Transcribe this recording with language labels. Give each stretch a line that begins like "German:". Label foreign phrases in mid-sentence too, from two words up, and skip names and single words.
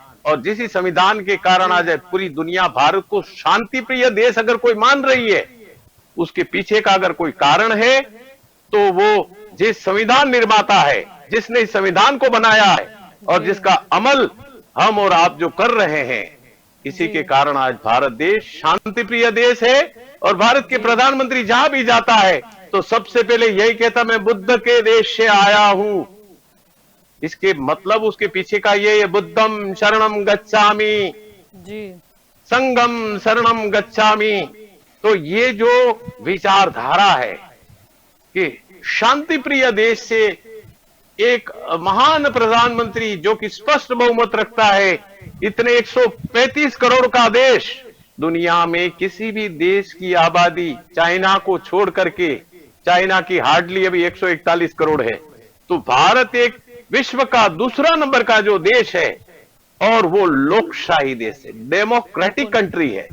Hindi: और जिस संविधान के कारण आज पूरी दुनिया भारत को शांति प्रिय देश अगर कोई मान रही है, उसके पीछे का अगर कोई कारण है तो वो जिस संविधान निर्माता है, जिसने इस संविधान को बनाया है और जिसका अमल हम और आप जो कर रहे हैं, इसी के कारण आज भारत देश शांति प्रिय देश है। और भारत के प्रधानमंत्री जहां भी जाता है तो सबसे पहले यही कहता, मैं बुद्ध के देश से आया हूं। इसके मतलब उसके पीछे का ये
Pali: बुद्धम शरणम गच्छामि,
Hindi: जी
Pali: संगम शरणम गच्छामि।
Hindi: तो ये जो विचारधारा है कि शांति प्रिय देश से एक महान प्रधानमंत्री जो कि स्पष्ट बहुमत रखता है, इतने 135 करोड़ का देश, दुनिया में किसी भी देश की आबादी चाइना को छोड़ करके, चाइना की हार्डली अभी 141 करोड़ है, तो भारत एक विश्व का दूसरा नंबर का जो देश है और वो लोकशाही देश है,
English: democratic country
Hindi: है।